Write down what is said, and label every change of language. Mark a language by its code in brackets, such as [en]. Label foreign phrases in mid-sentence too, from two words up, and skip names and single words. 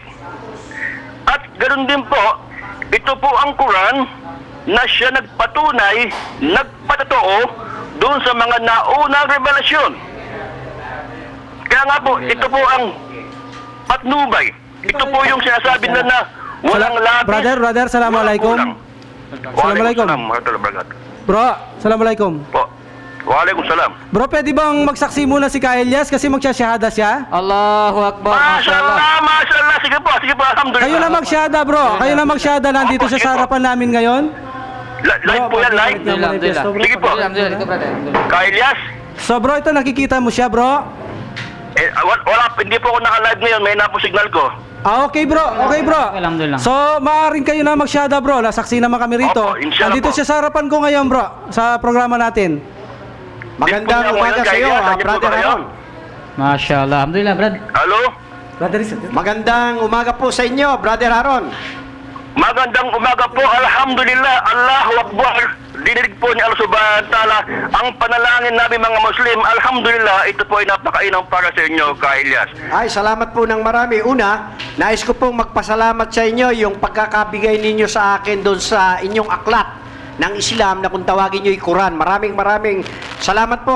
[tl] At ganoon din po, ito po ang Quran na siya nagpatunay, nagpatotoo doon sa mga naunang revelasyon. Kaya nga po, ito po ang patnubay. Ito po yung sinasabi na walang labis. Brother, [ar] السلام عليكم. السلام عليكم. السلام عليكم. Bro, السلام عليكم. Po. وعليكم السلام. [tl] Bro, pwede bang magsaksi muna si Kyle Elias kasi magsasyahada siya? [ar] الله أكبر. ما شاء الله. ما شاء الله. [tl] Sige po, alhamdulillah. Kayo na magsyahada, bro. Kayo na magsyahada. Nandito siya sa harapan namin ngayon. Live po yan, live. [ar] الحمد لله. [tl] Sige po. Alhamdulillah. Ito, brother. Kyle Elias? So bro, ito nakikita mo siya, bro. Wala, hindi po ako naka-live ngayon. May napo signal ko. [en] Okay bro, okay bro. [ar] الحمد لله. [tl] So, maaaring kayo na magsyahada bro. Nasaksi naman kami rito. Opo, inshallah Nandito po. siya sa harapan ko ngayon bro. Sa programa natin. Magandang umaga sa iyo, Brother Aaron. [ar] ما شاء الله. الحمد لله, [tl] brad. Halo? Magandang umaga po sa inyo, Brother Aaron. Magandang umaga po. [ar] الحمد لله. الله أكبر. [tl] Dinilig po ni [ar] الله سبحانه وتعالى [tl] ang panalangin namin mga Muslim. Alhamdulillah. Ito po ay napakainang para sa inyo, Kyle Elias. Ay, salamat po ng marami. Una, nais ko pong magpasalamat sa inyo yung pagkakabigay ninyo sa akin doon sa inyong aklat ng Islam na kung tawagin nyo yung Quran. Maraming salamat po.